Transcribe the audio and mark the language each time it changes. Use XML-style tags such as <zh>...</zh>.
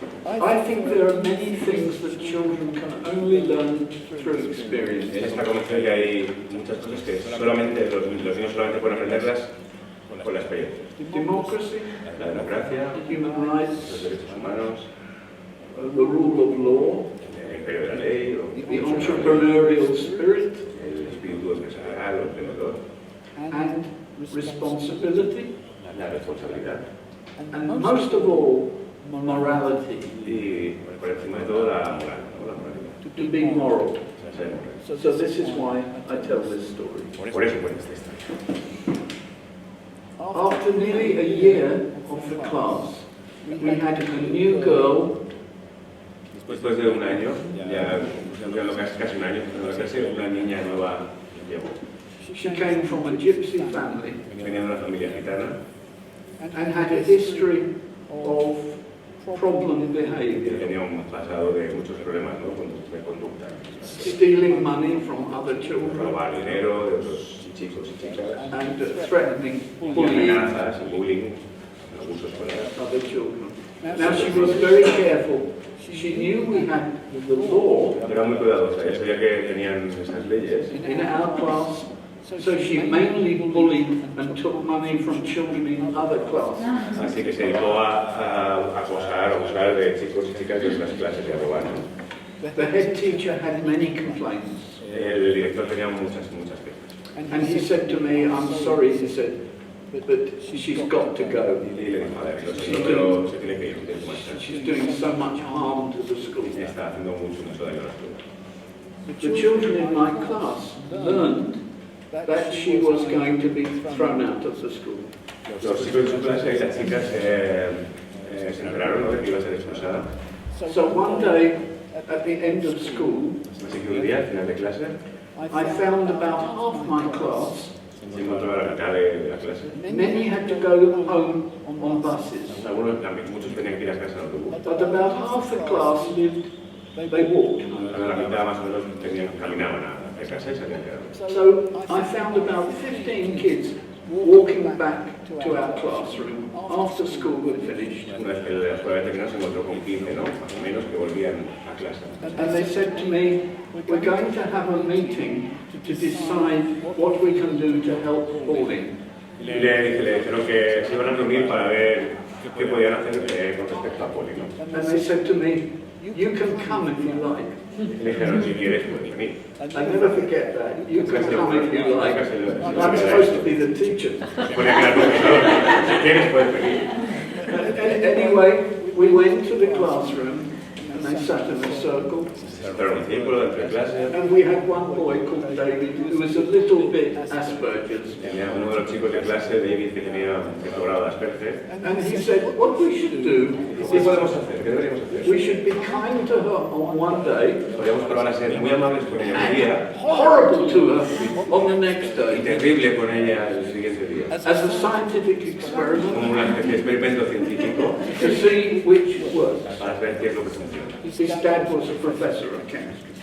<en>I think there are many things that children can only learn through experience.</en> <es>Está convencido que hay muchas cosas que solamente los niños solamente pueden aprenderlas con la experiencia.</es> <en>Democracy,</en> <es>La democracia,</es> <en>human</en> <es>los</es> <en>rights,</en> <es>derechos humanos,</es> <en>the rule of law,</en> <es>el imperio de la ley,</es> <en>the entrepreneurial spirit,</en> <es>el espíritu empresarial o emprendedor,</es> <en>and responsibility,</en> <es>la responsabilidad</es> <en>and most of all, morality.</en> <es>y por encima de todo la moral, ¿no? La moralidad.</es> <en>To be moral.</en> <es>Ser moral.</es> <en>So this is why I tell this story.</en> <es>Por eso cuento esta historia.</es> <en>After nearly a year of the class, we had a new girl.</en> <es>Después de un año, ya casi un año en la clase, una niña nueva llegó.</es> <en>She came from a gypsy family</en> <es>Venía de una familia gitana</es> <en>and had a history of problem</en> <es>que</es> <en>behavior,</en> <es>tenía un pasado de muchos problemas, ¿no? De conducta.</es> <en>stealing money from other children</en> <es>Robar dinero de otros chicos y chicas,</es> <en>and threatening,</en> <es>y</es> <en>bullying</en> <es>amenazas, y bullying, abuso escolar.</es> <en>other children. Now she was very careful. She knew we had the law</en> <es>Era muy cuidadosa, ella sabía que tenían esas leyes.</es> <en>in our class, so she mainly bullied and took money from children in other classes.</en> <es>Así que se dedicó a acosar o abusar de chicos y chicas de otras clases y a robar.</es> <en>The head teacher had many complaints,</en> <es>El director tenía muchas quejas.</es> <en>and he said to me, "I'm sorry," he said, "but she's got to go.</en> <es>Y le dijo, a ver, lo siento, pero se tiene que ir, tiene que marchar.</es> <en>She's doing so much harm to the school."</en> <es>Está haciendo mucho daño a la escuela.</es> <en>The children in my class learned that she was going to be thrown out of the school.</en> <es>Los chicos de su clase y las chicas se enteraron, ¿no?, de que iba a ser expulsada.</es> <en>So one day, at the end of school,</en> <es>Así que un día, al final de clase,</es> <en>I found about half my class.</en> <es>se encontró a la mitad de la clase.</es> <en>Many had to go home on buses,</en> <es>Algunos, muchos tenían que ir a casa en autobús.</es> <en>but about half the class lived, they walked.</en> <es>A la mitad más o menos caminaban a casa y salían quedando.</es> <en>So I found about 15 kids walking back to our classroom after school had finished.</en> <es>Una vez que la escuela terminó, se encontró con 15, ¿no?, más o menos, que volvían a clase.</es> <en>And they said to me, "We're going to have a meeting to decide what we can do to help bullying."</en> <es>Y le dijeron que se iban a reunir para ver qué podían hacer con respecto a bullying, ¿no?</es> <en>And they said to me, "You can come if you like."</en> <es>Y le dijeron, si quieres, puedes venir.</es> <en>I never forget that. You can come if you like. I'm supposed to be the teacher.</en> <es>Ponía que era el profesor, si quieres, puedes venir.</es> <en>Anyway, we went to the classroom and they sat in a circle.</en> <es>Entraron en un círculo dentro de clase.</es> <en>And we had one boy called David who was a little bit Asperger's.</en> <es>Tenía uno de los chicos de clase, David, que tenía cierto grado de Asperger.</es> <en>And he said, what we should do</en> <es>¿Qué podemos hacer? ¿Qué deberíamos hacer?</es> <en>we should be kind to her on one day,</en> <es>Podríamos probar a ser muy amables con ella un día</es> <en>horrible to her on the next</en> <es>y</es> <en>day,</en> <es>terrible con ella el siguiente día.</es> <en>as a scientific</en> <es>Como</es> <en>experiment</en> <es>una especie de experimento científico</es> <en>to see which works.</en> <es>para ver qué es lo que funciona.</es> <en>His dad was a professor of chemistry.</en>